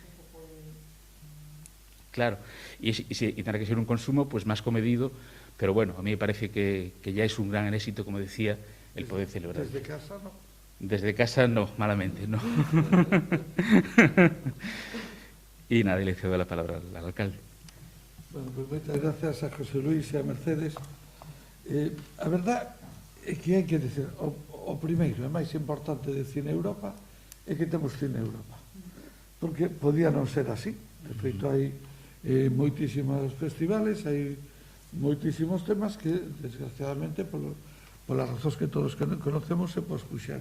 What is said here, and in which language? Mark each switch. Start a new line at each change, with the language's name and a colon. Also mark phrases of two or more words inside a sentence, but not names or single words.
Spanish: Claro, y tendrá que ser un consumo pues más comedido, pero bueno, a mí me parece que ya es un gran éxito, como decía, el poder celebrar. ¿Desde casa no? Desde casa no, malamente, no. Y nada, le cedo la palabra al alcalde. Bueno, pues
Galician: moitas gracias a José Luis e a Mercedes. A verdad é que hai que dizer, o primeiro e máis importante de Cine Europa é que temos Cine Europa. Porque podía non ser así. De feito, hai moitísimos festivales, hai moitísimos temas que, desgraciadamente, polas razóns que todos conocemos, se pospuxeron.